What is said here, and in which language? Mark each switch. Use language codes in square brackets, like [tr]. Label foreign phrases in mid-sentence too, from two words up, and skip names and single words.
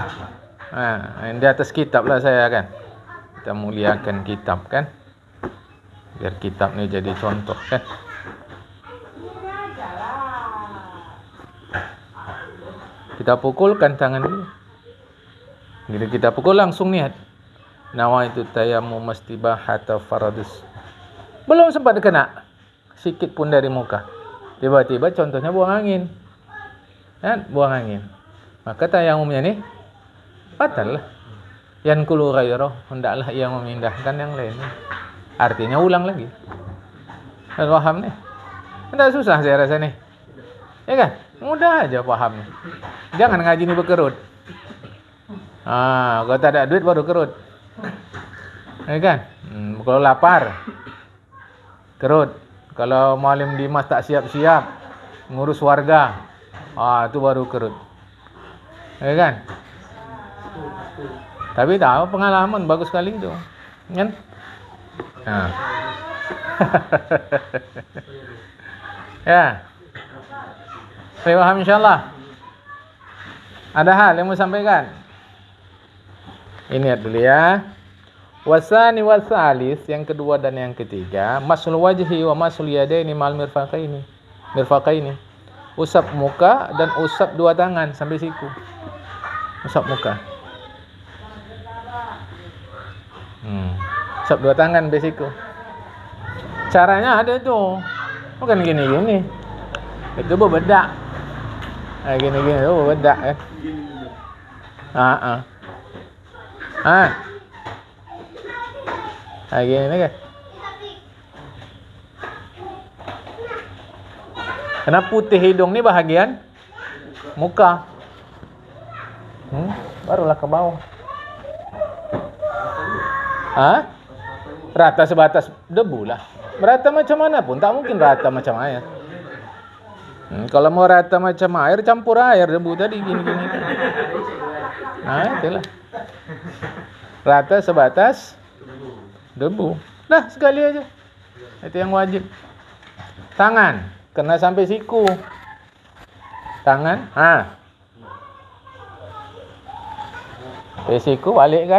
[ms] Di atas kitab lah saya kan. Kita muliakan kitab kan. Biar kitab ni jadi contoh kan. Kita pukulkan tangan dulu. Bila kita pukul langsung niat. [ar] نويت تيمم استباحة الفرض. [ms] Belum sempat kena sikit pun dari muka. Tiba-tiba contohnya buang angin. Kan? Buang angin. Maka tayammumnya ni batal lah. [ar] ينقل غيره, [ms] hendaklah ia memindahkan yang lain. Artinya ulang lagi. Faham ni? Tidak susah saya rasa ni. Ya kan? Mudah aja faham ni. Jangan ngaji ni berkerut. Kalau tak ada duit baru kerut. Ya kan? Kalau lapar kerut. Kalau Malim Dimas tak siap-siap ngurus warga, itu baru kerut. Ya kan? Tapi tahu pengalaman bagus sekali itu. Kan? Ya. Saya paham insyaallah. Ada hal yang mau sampaikan? Ini dulu ya. [ar] والثاني والثالث, [ms] yang kedua dan yang ketiga, [ar] مسح الوجه ومسح اليدين مع المرفقين. [ms] Mirfaqaini. Usap muka dan usap dua tangan sampai siku. Usap muka. Usap dua tangan sampai siku. Caranya ada tu. Bukan gini-gini. Itu berbedak. Gini-gini tu berbedak kan. Gini ni kan. Kena putih hidung ni bahagian muka. Barulah ke bawah. Rata sebatas debu lah. Rata macam mana pun tak mungkin rata macam air. Kalau mau rata macam air, campur air debu tadi gini-gini. Itulah. Rata sebatas debu. Dah sekali aja. Itu yang wajib. Tangan kena sampai siku. Tangan, Pesiku balik kan.